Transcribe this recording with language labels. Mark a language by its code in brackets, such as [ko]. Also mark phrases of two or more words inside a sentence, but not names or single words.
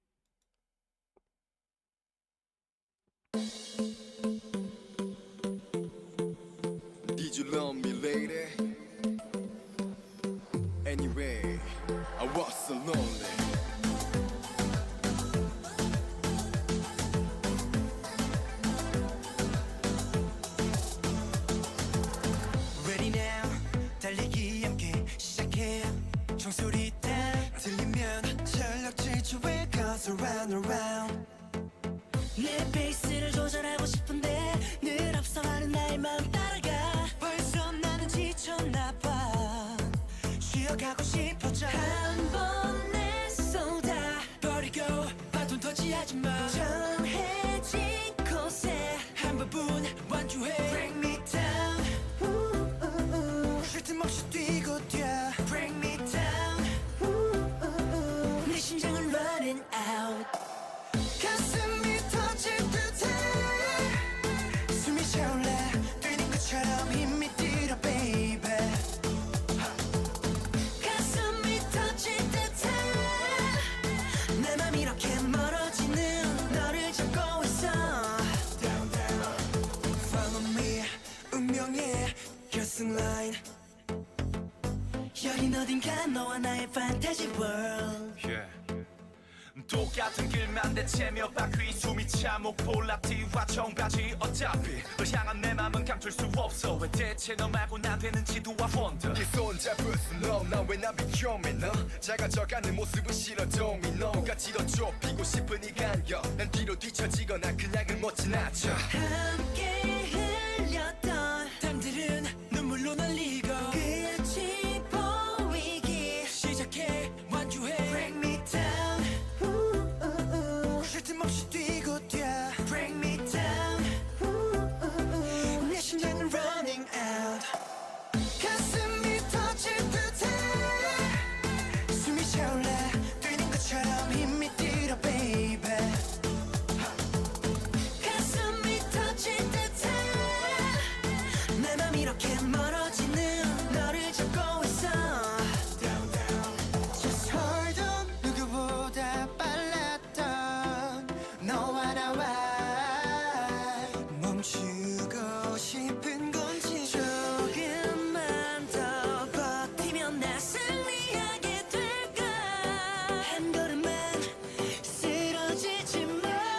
[en] Did you love me, lady? Anyway, I was so lonely. Ready now, [ko] 달리기 함께 시작해. 종소리 딱 들리면 전력 질주해. [en] Cause around around. [ko] 내 페이스를 조절하고 싶은데 늘 앞서가는 나의 마음 따라가. 벌써 나는 지쳤나봐. 쉬어가고 싶어져. 한 번에 쏟아 버리고 바톤 터치하지마. 정해진 곳에 한 번뿐 완주해. [en] Bring me down. [ko] 쉴 틈 없이 뛰고 뛰어. [en] Bring me down. [ko] 내 심장은 [en] running out. [ko] 가슴이 터질 듯해. 숨이 차올라 뛰는 것처럼 힘이 들어 baby. 가슴이 터질 듯해. 내 맘 이렇게 멀어지는 너를 잡고 있어. [en] Down down. Follow me. [ko] 운명의 결승 라인. 여긴 어딘가 너와 나의 [en] fantasy world. Yeah. [ko] 똑같은 길만 대체 몇 바퀴 숨이 차 목폴라티와 청바지 어차피 널 향한 내 맘은 감출 수 없어. 왜 대체 너 말고 난 되는지도 [en] I wonder. [ko] 네 손잡을 수 너난왜난 위험해. 너 작아져가는 모습은 싫어 도미노가 지도 좁히고 싶으니까 난 뒤로 뒤처지거나 그냥 못 지나쳐. 함께 흘렸던 땀들은 눈물로 날리고 끝이 보이기 시작해. 완주해. [en] Bring me down. [ko] 쉴 틈 없이 뛰고 뛰어. [en] Bring me down. [ko] 내 심장은 [en] running out. [ko] 가슴이 터질 듯해. 숨이 차올라 뛰는 것처럼 힘이 들어 baby. 가슴이 터질 듯해. 내 맘 이렇게 멀어지는 너를 잡고 있어. [en] Down down. Just hold on. [ko] 누구보다 빨랐던 너와 나와. 멈추고 싶은 건지. 조금만 더 버티면 나 승리하게 될까. 한 걸음만 쓰러지지 마.